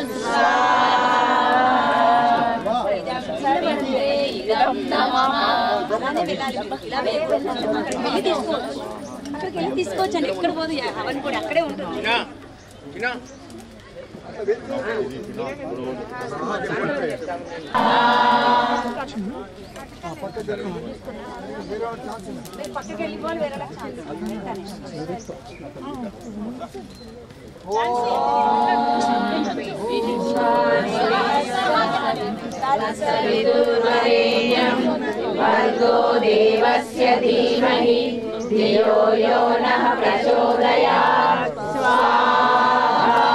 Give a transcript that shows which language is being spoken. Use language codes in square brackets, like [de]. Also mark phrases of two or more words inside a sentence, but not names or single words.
[sa] इदं नमः [te] అక్కడికి వెళ్ళి తీసుకోవచ్చండి ఎక్కడ పోదు అవన్నీ కూడా అక్కడే ఉంటుంది పక్కకి వెళ్ళిపోవాలి వేరే [sa] भर्गो देवस्य धीमहि धियो यो नः प्रचोदयात् स्वाहा